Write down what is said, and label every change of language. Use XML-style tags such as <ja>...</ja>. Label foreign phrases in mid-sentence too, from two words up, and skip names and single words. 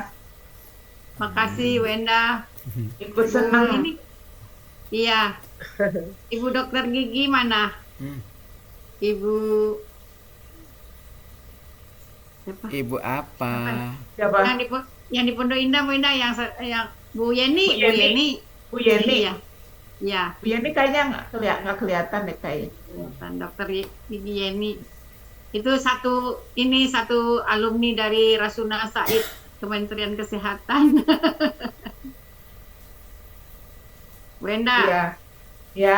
<id>Makasih Bu Enda. Ikut senang. Ini, iya. Ibu dokter gigi mana? Ibu siapa? Ibu apa? Siapa? Yang di Pondok Indah, Bu Indah yang Bu Yeni, Bu Yeni. Bu Yeni. Iya. Iya. Bu Yeni kayaknya nggak kelihatan deh kayaknya. Kelihatan dokter gigi Yeni. Itu satu alumni dari Rasuna Said Kementerian Kesehatan. Bu Enda, Iya. Ya,</id>